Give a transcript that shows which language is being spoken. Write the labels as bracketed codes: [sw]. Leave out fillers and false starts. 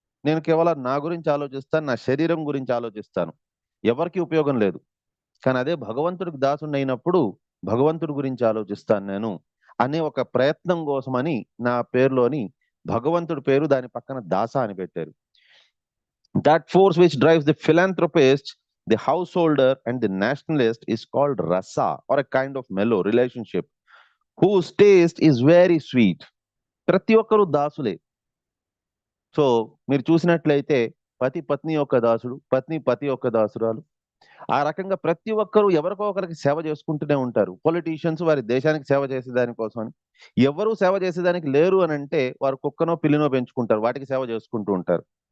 [te] నేను కేవలం నా గురించి ఆలోచిస్తాను, నా శరీరం గురించి ఆలోచిస్తాను, ఎవరికి ఉపయోగం లేదు. కానీ అదే భగవంతుడికి దాసుని అయినప్పుడు భగవంతుడి గురించి ఆలోచిస్తాను నేను అనే ఒక ప్రయత్నం కోసమని నా పేరులోని భగవంతుడి పేరు దాని పక్కన దాస అని పెట్టారు. [en] That force which drives the philanthropist, the householder, and the nationalist is called rasa, or a kind of mellow relationship, whose taste is very sweet. [te] ప్రతి ఒక్కరు దాసులే. సో మీరు చూసినట్లయితే పతి పత్ని యొక్క దాసుడు, పత్ని పతి యొక్క దాసురాలు. ఆ రకంగా ప్రతి ఒక్కరు ఎవరికో ఒకరికి సేవ చేసుకుంటూనే ఉంటారు. పొలిటీషియన్స్ వారి దేశానికి సేవ చేసే దానికోసం అని, ఎవరు సేవ చేసేదానికి లేరు అని అంటే వారు కుక్కనో పిల్లినో పెంచుకుంటారు, వాటికి సేవ చేసుకుంటూ ఉంటారు.